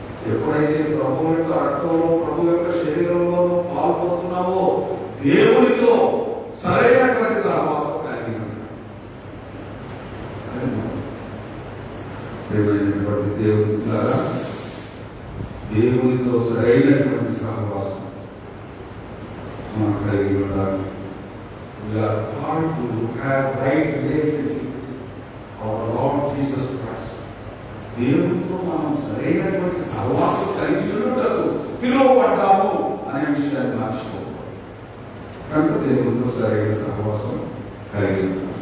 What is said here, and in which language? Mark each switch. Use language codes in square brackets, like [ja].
[te] ఎప్పుడైతే ప్రభు యొక్క రక్తంలో, ప్రభు యొక్క శరీరంలో పాల్పోతున్నావో దేవునితో సరైనటువంటి సహవాసం కలిగి ఉంటాయి. దేవుని ద్వారా దేవునితో సరైనటువంటి సహవాసం మనం కలిగి ఉండాలి. [en] We are called to have right relationship with our Lord Jesus Christ. [te] దేవునితో మనం సరైనటువంటి సహవాసం కలిగి ఉండటకు పిలువబడ్డాము అనే విషయాన్ని మర్చిపోకూడదు. కనుక దేవునితో సరైన సహవాసం కలిగి ఉంటాం.